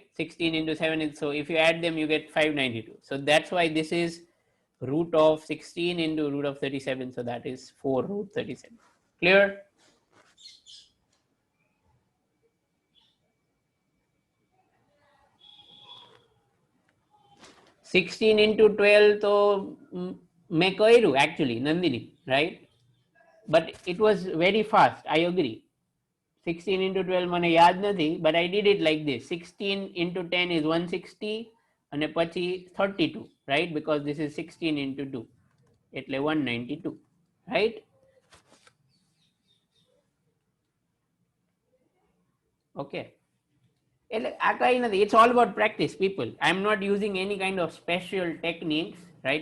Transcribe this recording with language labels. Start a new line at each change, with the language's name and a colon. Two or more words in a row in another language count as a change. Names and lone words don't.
English: 16 into 7 is, so if you add them, you get 592. So that's why this is root of 16 into root of 37. So that is 4 root 37. Clear? Sixteen into 12
Gujarati: તો મેં કર્યું
English: actually, Nandini, right? But it was very fast, I agree.
Gujarati: 16 into 12 મને યાદ નથી,
English: but I did it like this. 16 into 10 is 160,
Gujarati: અને પછી 32,
English: right? Because this is 16 into 2, એટલે 192, right? Okay. It's all about practice, people. I'm not using any kind of special techniques, right?